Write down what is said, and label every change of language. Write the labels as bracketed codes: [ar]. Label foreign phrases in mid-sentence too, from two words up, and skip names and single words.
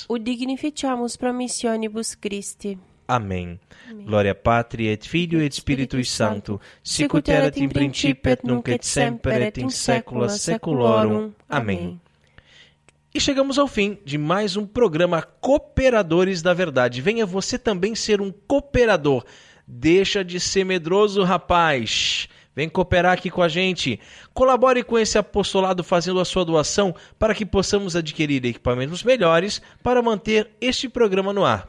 [la] O dignificiamus promissionibus Christi. Amém. Gloria Patri et Filio et Spiritui Sancto, sic ut erat in principio et nunc et semper et in saecula saeculorum. Amém. [pt] E chegamos ao fim de mais um programa Cooperadores da Verdade. Venha você também ser um cooperador. Deixa de ser medroso, rapaz. Vem cooperar aqui com a gente. Colabore com esse apostolado fazendo a sua doação para que possamos adquirir equipamentos melhores para manter este programa no ar.